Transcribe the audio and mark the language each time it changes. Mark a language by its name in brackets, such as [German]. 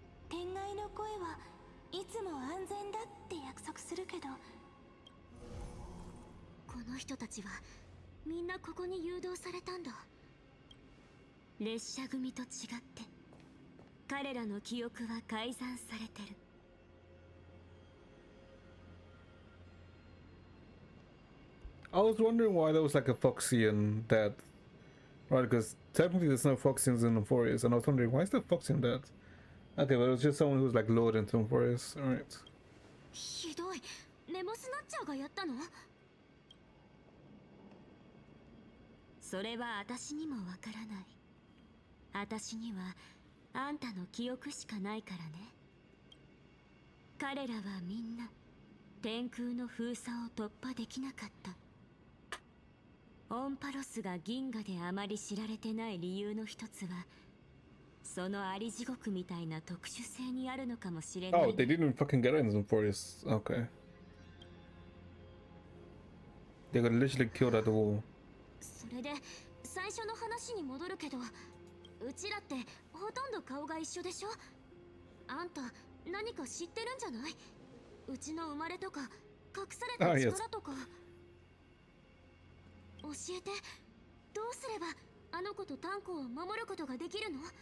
[Japanese] 天外の声はいつも安全だって約束するけど、この人たちはみんなここに誘導されたんだ。列車組と違って彼らの記憶は改ざんされてる。 [English] I was wondering why there was like a Foxian dead. Right, because technically there's no Foxians in Euphorius, and I was wondering why is the Foxian dead? Okay, but it was just someone who was like lured into Euphorius. Alright. [Japanese] ひどい。ネモスナッチャーがやったの？それは私にもわからない。私にはあんたの記憶しかないからね。彼らはみんな天空の封鎖を突破できなかった。オンパロスが銀河であまり知られてない理由の一つは、そのあり地獄みたいな特殊性にあるのかもしれない。 [English] Oh, they didn't fucking get it in Forest. Okay. They got literally killed at the wall. [Japanese] それで最初の話に戻るけど、うちらってほとんど顔が一緒でしょ。あんた何か知ってるんじゃない？うちの生まれとか隠された力とか。教えて、どうすればあの子とタンコを守ることができるの？